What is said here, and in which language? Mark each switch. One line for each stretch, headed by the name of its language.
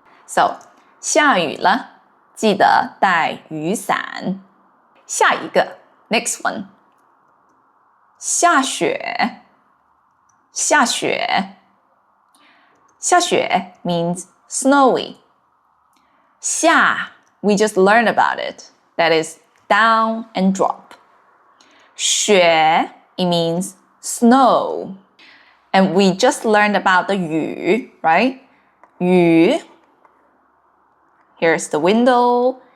Chinese: So, 下雨了，记得带雨伞。下一个
English: next one.
Chinese: 下雪下雪下雪
English: means snowy. 下 we just learned about it. That is down and drop. 雪 it means snow. And we just learned about the 雨, right? 雨 Here's the window.